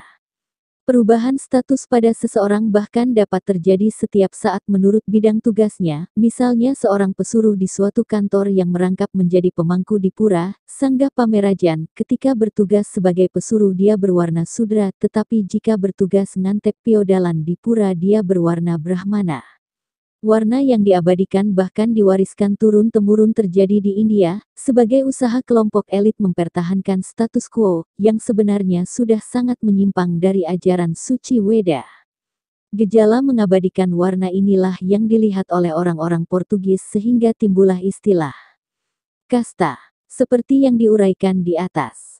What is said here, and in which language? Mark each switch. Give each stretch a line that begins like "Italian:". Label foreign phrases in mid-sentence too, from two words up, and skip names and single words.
Indonesian: Perubahan status pada seseorang bahkan dapat terjadi setiap saat menurut bidang tugasnya, misalnya seorang pesuruh di suatu kantor yang merangkap menjadi pemangku di pura, Sangga Pamerajan, ketika bertugas sebagai pesuruh dia berwarna sudra, tetapi jika bertugas ngantep piodalan di pura dia berwarna Brahmana. Warna yang diabadikan bahkan diwariskan turun-temurun terjadi di India, sebagai usaha kelompok elit mempertahankan status quo, yang sebenarnya sudah sangat menyimpang dari ajaran suci Weda. Gejala mengabadikan warna inilah yang dilihat oleh orang-orang Portugis sehingga timbullah istilah kasta, seperti yang diuraikan di atas.